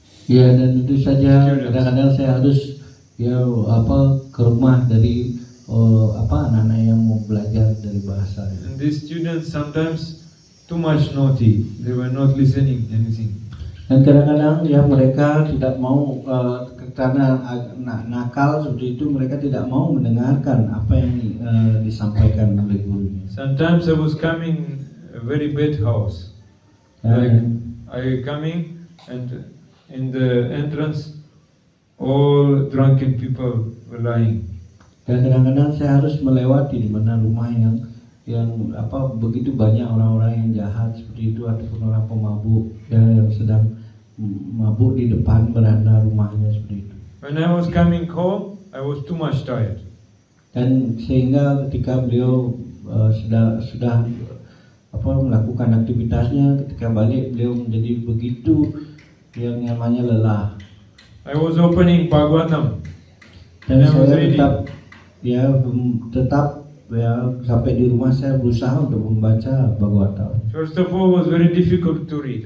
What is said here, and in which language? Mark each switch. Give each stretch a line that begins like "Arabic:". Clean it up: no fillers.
Indonesian: Ya dan tentu saja kadang-kadang saya harus ya ke rumah dari anak-anak yang mau belajar dari bahasa.
English: And these students sometimes too much naughty. They were not listening anything.
Indonesian: Dan kadang-kadang ya mereka tidak mau karena nakal seperti itu, mereka tidak mau mendengarkan apa yang disampaikan oleh gurunya.
English: Sometimes I was coming a very bad house. Like I coming and in the entrance all drunken people were lying.
Indonesian: Dan kadang-kadang saya harus melewati di mana rumah yang begitu banyak orang-orang yang jahat seperti itu ataupun orang pemabuk ya, yang sedang mabuk di depan beranda rumahnya seperti itu.
English: When I was coming home, I was too much tired.
Indonesian: Dan sehingga ketika beliau sudah melakukan aktivitasnya, ketika balik beliau menjadi begitu yang namanya lelah.
English: I was opening Bhagavatam.
Indonesian: Dan
English: I was
Indonesian: saya
English: reading.
Indonesian: tetap sampai di rumah saya berusaha untuk membaca Bhagavatam.
English: First of all, it was very difficult to read.